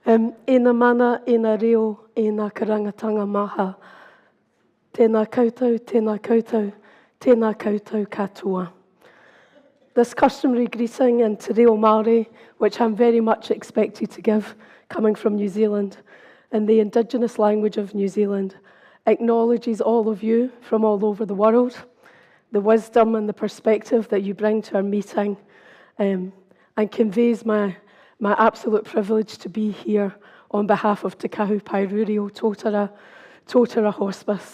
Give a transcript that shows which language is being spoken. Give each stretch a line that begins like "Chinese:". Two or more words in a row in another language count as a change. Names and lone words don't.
Māori: Ena mana, ena reo, ena karangatanga maha. Tēnā koutou, tēnā koutou, tēnā koutou katoa.
English: This customary greeting in Te Reo Māori, which I'm very much expected to give, coming from New Zealand, in the Indigenous language of New Zealand, acknowledges all of you from all over the world, the wisdom and the perspective that you bring to our meeting, and conveys my absolute privilege to be here on behalf of Te Kahu Pairureo Tōtara Hospice.